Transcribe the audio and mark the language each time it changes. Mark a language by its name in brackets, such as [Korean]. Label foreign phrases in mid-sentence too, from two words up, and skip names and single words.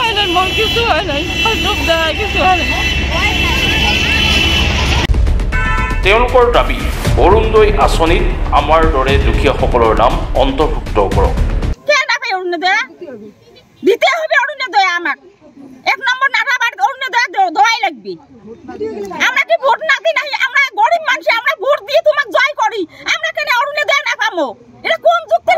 [Assamese] তেওঁলোকৰ দাবী, অৰুণোদয় আঁচনিত আমাৰ দৰে দুখীয়াসকলৰ নাম অন্তৰ্ভুক্ত কৰক। [Bangla] দিতে হবে অরুণোদয়, আমাক 1 নম্বর নাটাবাড়িত অরুণোদয় দেওয়াই লাগবে। আমরা কি ভোট না দিই? আমরা গরিব মানুষ, আমরা ভোট দিয়ে তোমাকে জয় করি, আমরা কেন অরুণোদয় না পাবো? এটা কোন